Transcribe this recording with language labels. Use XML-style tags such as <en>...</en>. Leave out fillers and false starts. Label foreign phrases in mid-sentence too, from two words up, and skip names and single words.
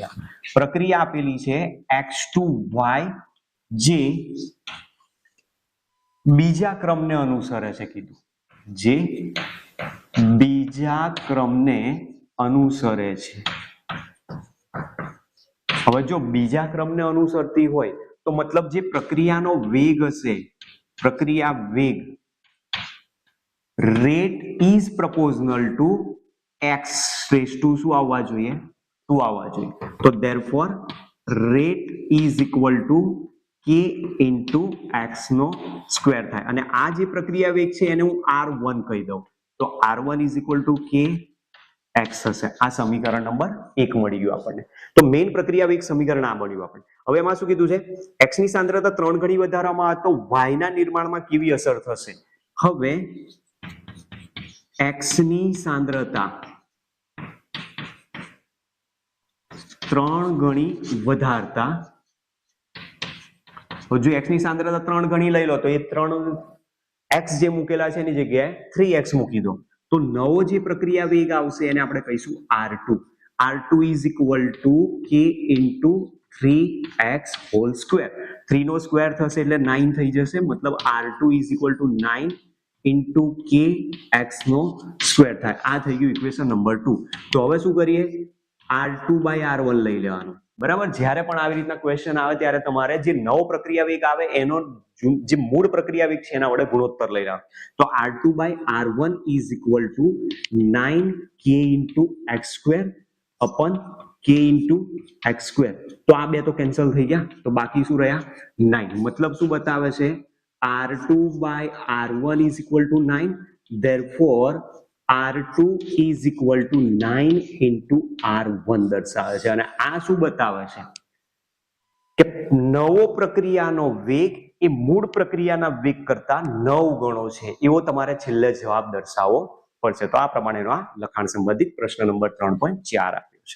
<gu>અહીંયા પ્રક્રિયા આપેલી છે X2Y જે બીજા ક્રમને અનુસરે છે કીધું, જે બીજા ક્રમને અનુસરે છે. હવે જો બીજા ક્રમને અનુસરતી હોય તો મતલબ જે પ્રક્રિયાનો વેગ હશે, પ્રક્રિયા વેગ</gu> <en>rate is proportional to x raised to</en> <gu>શું આવવા જોઈએ? 2 આવવા જોઈએ. તો</gu> <en>therefore rate is equal to k into x</en> <gu>નો સ્ક્વેર થાય. અને આ જે પ્રક્રિયા વેગ છે એને હું R1 કહી દઉં.</gu> <en>તો R1 is equal to k x હશે.</en> <gu>આ સમીકરણ નંબર 1 મળી ગયું આપણને. તો મેઇન પ્રક્રિયા વેગ સમીકરણ આ બન્યું આપણને. હવે એમાં શું કીધું છે? x ની સાંદ્રતા 3 ગણી વધારવામાં આવે તો y ના નિર્માણમાં કેવી અસર થશે? હવે x ની સાંદ્રતા 3 ગણી વધારતા, જો x ની સાંદ્રતા 3 ગણી લઈ લો તો એ 3 x જે મૂકેલા છે એની જગ્યાએ 3x મૂકી દો. તો નવો જે પ્રક્રિયા વેગ આવશે એને આપણે કહીશું R2.</gu> <en>R2 is equal to k into 3x whole square.</en> <gu>3 નો સ્ક્વેર થશે એટલે 9 થઈ જશે. મતલબ</gu> <en>R2 is equal to 9 into k x</en> <gu>નો સ્ક્વેર થાય. આ થઈ ગયું</gu> <en>equation number 2.</en> <gu>તો હવે શું કરીએ? R2/R1 લઈ લેવાનું. બરાબર, જ્યારે પણ આવી રીતના ક્વેશ્ચન આવે ત્યારે તમારે જે નવો પ્રક્રિયા વેગ આવે એનો જે મૂળ પ્રક્રિયા વેગ છે એના વડે ગુણોત્તર લઈ લેવાનો.</gu> <en>તો R2/R1 is equal to 9k into x² upon k into x².</en> <gu>તો આ બે તો કેન્સલ થઈ ગયા, તો બાકી શું રહ્યા? 9. મતલબ શું બતાવે છે?</gu> <en>R2/R1 is equal to 9. Therefore R2 is equal to 9 into R1</en> <gu>દર્શાવે છે. અને આ શું બતાવે છે? કે નવો પ્રક્રિયાનો વેગ એ મૂળ પ્રક્રિયાના વેગ કરતા 9 ગણો છે, એવો તમારે છેલ્લે જવાબ દર્શાવવો પડશે. તો આ પ્રમાણેનો આ લખાણ સંબંધિત પ્રશ્ન નંબર 3.4 આપ્યો છે.</gu>